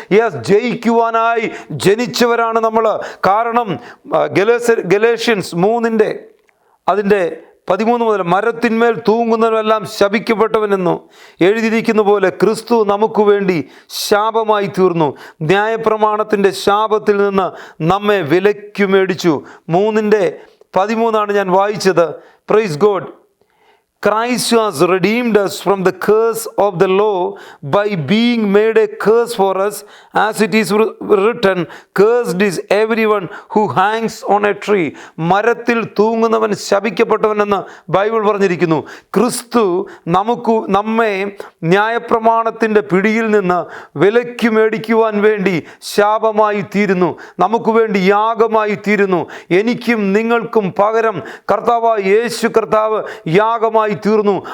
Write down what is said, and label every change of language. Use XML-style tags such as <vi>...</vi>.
<ml>Yes, ജയിക്കുവാനായി ജനിച്ചവരാണ് നമ്മൾ. കാരണം Galatians 3 അതിൻ്റെ 13 മുതൽ, മരത്തിന്മേൽ തൂങ്ങുന്നവരെല്ലാം ശപിക്കപ്പെട്ടവനെന്നു എഴുതിയിരിക്കുന്ന പോലെ ക്രിസ്തു നമുക്ക് വേണ്ടി ശാപമായി തീർന്നു. ന്യായപ്രമാണത്തിൻ്റെ ശാപത്തിൽ നിന്ന് നമ്മെ വിലയ്ക്കു മേടിച്ചു. 3:13 ഞാൻ വായിച്ചത്. Praise God.</ml> <en>Christ has redeemed us from the curse of the law by being made a curse for us, as it is written, cursed is everyone who hangs on a tree.</en> <ml>മരത്തിൽ തൂങ്ങുന്നവൻ ശപിക്കപ്പെട്ടവനെന്ന് Bible പറഞ്ഞിരിക്കുന്നു. ക്രിസ്തു നമ്മെ ന്യായപ്രമാണത്തിൻ്റെ പിടിയിൽ നിന്ന് വിലയ്ക്ക് മേടിക്കുവാൻ വേണ്ടി ശാപമായി തീരുന്നു, നമുക്ക് വേണ്ടി യാഗമായി തീരുന്നു. എനിക്കും നിങ്ങൾക്കും പകരം കർത്താവായ യേശു കർത്താവ് യാഗമായി തീർന്നു.</ml>